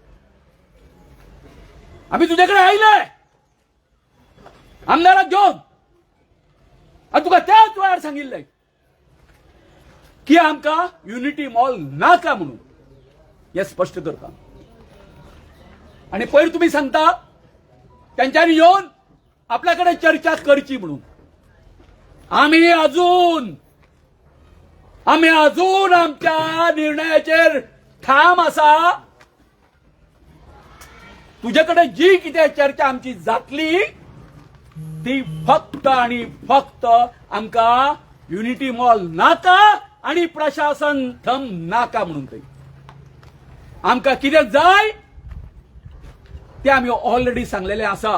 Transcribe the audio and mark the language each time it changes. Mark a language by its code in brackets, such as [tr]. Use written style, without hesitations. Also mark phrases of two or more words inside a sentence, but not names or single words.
[kok] आम्ही तुझ्याकडे आयले आमदाराक घेवन आणि तुका त्याच वेळार सांगिल्लें की आमका युनिटी मॉल नाका म्हणून हे स्पष्ट करता. आणि पयर तुम्ही सांगता त्यांच्यानी येऊन आपल्याकडे चर्चा करची म्हणून. आम्ही अजून आमच्या निर्णयाचेर ठाम असा. तुझ्याकडे जी किती चर्चा आमची जातली ती फक्त आणि फक्त आमका युनिटी मॉल नाका आणि प्रशासन थम नाका म्हणून काही. आमका कितें जाय ते आम्ही ऑलरेडी सांगलेले असा.